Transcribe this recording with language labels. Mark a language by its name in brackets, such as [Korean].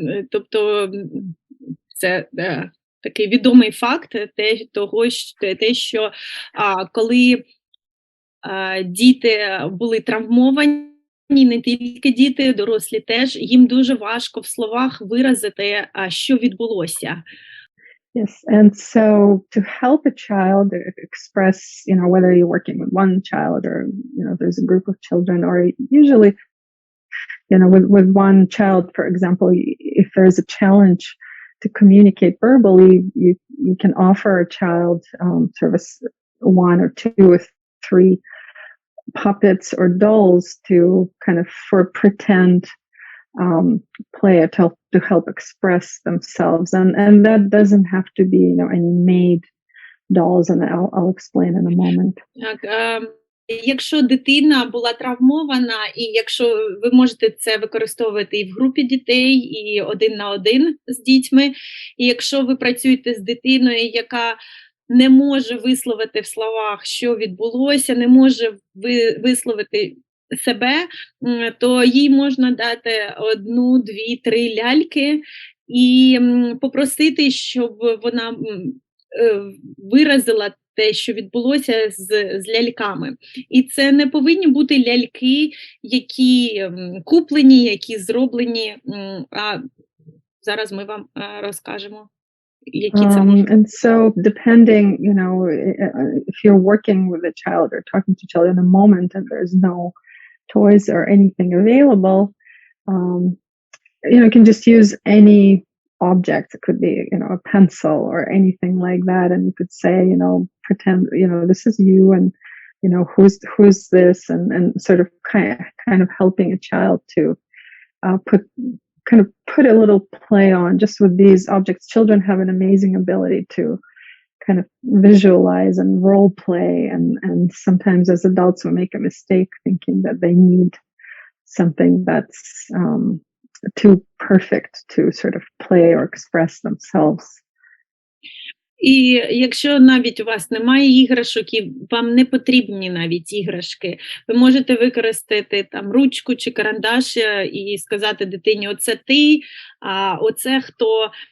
[Ukrainian] Тобто це такий відомий факт те, що коли діти були травмовані, не тільки діти, дорослі теж, їм дуже важко в словах виразити, що відбулося. [English] Yes, and so to help a child express, whether you're working with one child or, there's a group of children, or usually, with one child, for example, if there's a challenge to communicate verbally, you can offer a child sort of one or two or three puppets or dolls to kind of for pretend play to help express themselves, and that doesn't have to be any made dolls, and I'll explain in a moment. [Ukrainian] Якщо дитина була травмована, і якщо ви можете це використовувати і в групі дітей, і один на один з дітьми, і якщо ви працюєте з дитиною, яка не може висловити в словах, що відбулося, не може висловити себе, то їй можна дати 1, 2, 3 ляльки і попросити, щоб вона виразила те, що відбулося з ляльками. І це не повинні бути ляльки, які куплені, які зроблені, а зараз ми вам розкажемо. [English] And so depending, if you're working with a child or talking to a child in a moment and there's no toys or anything available, you can just use any object. It could be, a pencil or anything like that. And you could say, pretend, this is you, and, who's this, and sort of kind of helping a child to put a little play on just with these objects. Children have an amazing ability to kind of visualize and role play, and sometimes as adults we make a mistake thinking that they need something that's too perfect to sort of play or express themselves. [Ukrainian] І якщо навіть у вас немає іграшок, і вам не потрібні навіть іграшки, ви можете використати там ручку чи карандаш і сказати дитині: оце ти, а оце хто.